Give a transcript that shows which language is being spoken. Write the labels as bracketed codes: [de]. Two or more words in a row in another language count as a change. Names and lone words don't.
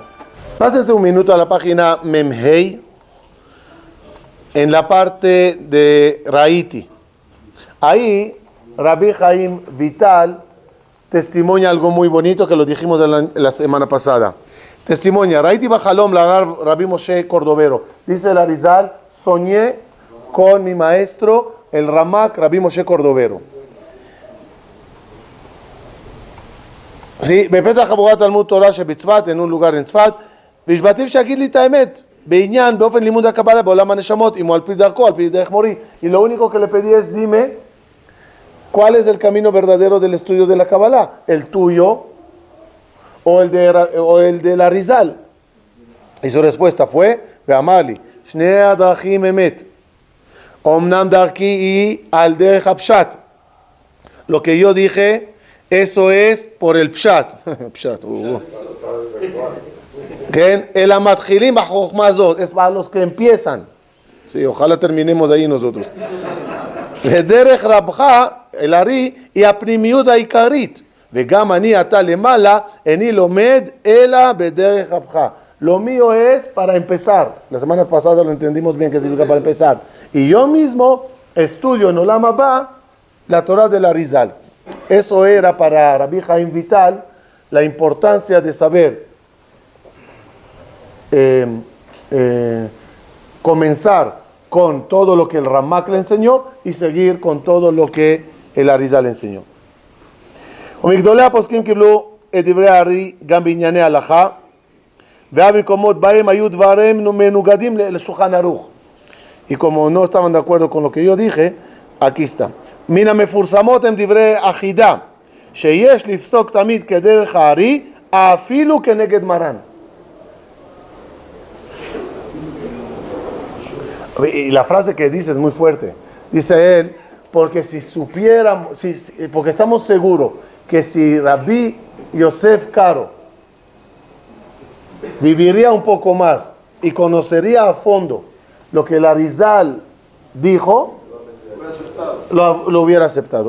[es] Pásense un minuto a la página Memhei, en la parte de Raiti. Ahí Rabbi Chaim Vital testimonia algo muy bonito que lo dijimos la semana pasada. Testimonia, [he] ראיתי בחלום [es] Lagar Rabbi Moshe Cordovero. Dice el Arizal, soñé con mi maestro, el Ramak Rabbi Moshe Cordovero. [he] Sí, בפתח חבורת תלמוד תורה שבצפת, [es] en un lugar en [he] צפת, והשבעתיו שיגיד לי את האמת, בעניין, באופן לימוד הקבלה בעולם הנשמות, אם הוא על פי דרכו, על פי דרך מורי. [es] Y lo único que le pedí es, dime, ¿cuál es el camino verdadero del estudio de la Kabbalah? ¿El tuyo o el del Arizal? Y su respuesta fue, [he] ואמר לי, שני הדרכים אמת. אומנם דרכי היא על דרך הפשט. [es] Lo que yo dije, eso es por el pshat. [he] Pshat. אל המתחילים בחכמה הזאת, [es] es para los que empiezan. Sí, ojalá terminemos ahí nosotros. [he] ודרך רבך, el Ari, היא הפנימיות העיקרית. וגם אני עתה למעלה, איני לומד אלא בדרך רבך. [es] Lo mío es para empezar. La semana pasada lo entendimos bien que significa para empezar. Y yo mismo estudio en [he] עולם הבא [es] la Torah del Arizal. Eso era para Rabbi Chaim Vital la importancia de saber comenzar con todo lo que el Ramak le enseñó y seguir con todo lo que el Arizal le enseñó. [he] ומגדולי הפוסקים קיבלו את דברי הארי גם בענייני הלכה, והמקומות בהם היו דברים מנוגדים לשולחן ערוך. [es] Y como no estaban de acuerdo con lo que yo dije, aquí está. [he] מן המפורסמות הם דברי אחידה, שיש לפסוק תמיד כדרך הארי, אפילו כנגד מרן. [es] Y la frase que dice es muy fuerte. Dice él, porque si supiéramos, porque estamos seguros que si Rabbi Yosef Karo viviría un poco más y conocería a fondo lo que el Arizal dijo, lo hubiera aceptado.